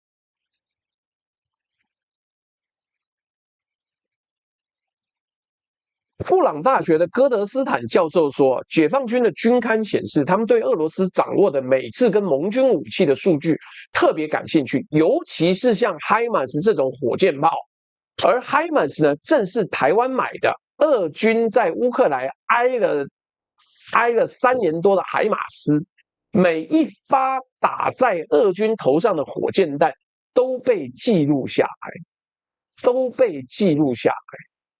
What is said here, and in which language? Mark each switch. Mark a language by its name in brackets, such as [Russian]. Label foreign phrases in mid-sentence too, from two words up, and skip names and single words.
[Chinese] 布朗大學的戈德斯坦教授說，解放軍的軍刊顯示，他們對俄羅斯掌握的美制跟盟軍武器的數據特別感興趣，尤其是像 HIMARS 這種火箭炮。而 HIMARS 呢，正是台灣買的，俄軍在烏克蘭挨了3年多的海馬斯，每一發打在俄軍頭上的火箭彈都被記錄下來，都被記錄下來。